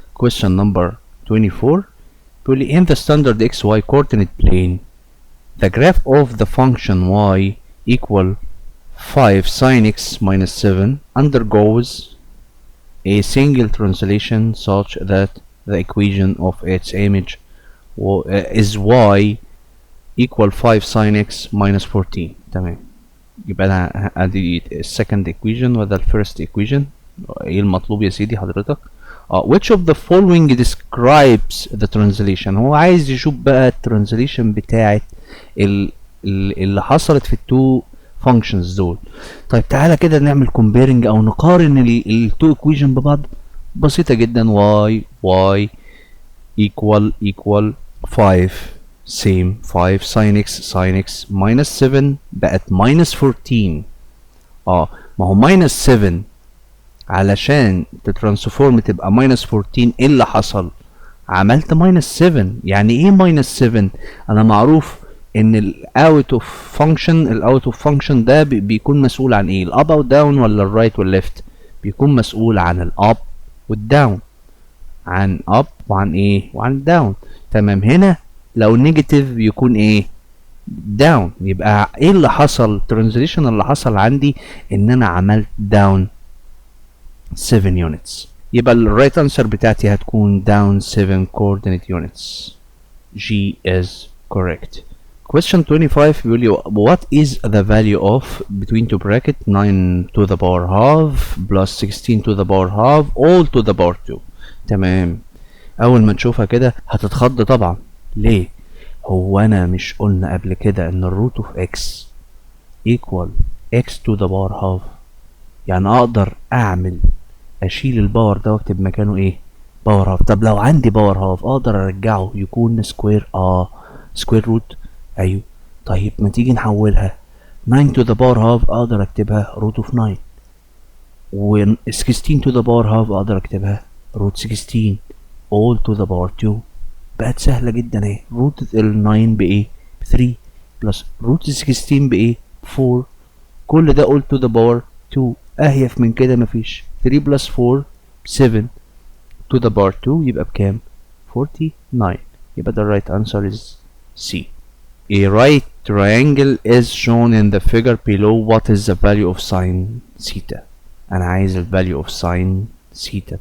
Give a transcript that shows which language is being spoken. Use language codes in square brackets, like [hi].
[en] question number 24 [ar] بيقول لي [en] in the standard xy coordinate plane the graph of the function y equal 5 sin x minus 7 undergoes a single translation such that the equation of its image is y equal 5 sin x minus 14. تمام. [ar] يبقى انا ادي السكند equation وده الفيرست equation. ايه المطلوب يا سيدي حضرتك؟ [en] which of the following describes the translation. [ar] هو عايز يشوف بقى الترانزليشن بتاعت اللي حصلت في التو functions دول. طيب تعالى كده نعمل comparing او نقارن التو equation ببعض. بسيطة جدا. [en] y equal 5 same 5 sin x minus 7 بقت minus 14. [ar] ما هو minus 7 علشان تترانسفورم تبقى minus 14 ايه اللي حصل؟ عملت minus 7. يعني ايه minus 7؟ انا معروف ان الاوت اوف فانكشن ده بيكون مسؤول عن ايه؟ الاب او داون ولا الرايت والليفت؟ بيكون مسؤول عن الاب والداون، عن اب وعن ايه؟ وعن داون. تمام. هنا لو نيجاتيف بيكون ايه؟ داون. يبقى ايه اللي حصل؟ الترانزليشن اللي حصل عندي ان انا عملت داون 7 units. [en] يبقى الرايت انسر [ar] بتاعتي هتكون [en] down 7 coordinate units. G is correct. question 25 [ar] بيقول لي [en] what is the value of between two bracket 9 to the power half plus 16 to the power half all to the power 2. [ar] تمام. اول ما تشوفها كده هتتخض طبعا. ليه؟ هو انا مش قلنا قبل كده ان الروت اوف اكس equal x to the power half؟ يعني اقدر اشيل الباور ده واكتب مكانه ايه؟ باور هاف. طب لو عندي باور هاف اقدر ارجعه يكون سكوير؟ سكوير روت. ايوه. طيب ما تيجي نحولها 9 to the power half اقدر اكتبها روت اوف 9، و 16 to the power half اقدر اكتبها روت 16 [en] all to the power 2. [ar] بقت سهلة جدا اهي. روت ال 9 بايه؟ ب 3 بلس روت 16 بايه؟ 4. كل ده [en] all to the power 2. [ar] اهيف من كده مفيش. 3 بلس 4 7 to the power 2 يبقى بكام؟ 49. [en] يبقى the right answer is C. A right triangle is shown in the figure below. What is the value of sin theta؟ [ar] انا عايز ال [en] value of sin theta.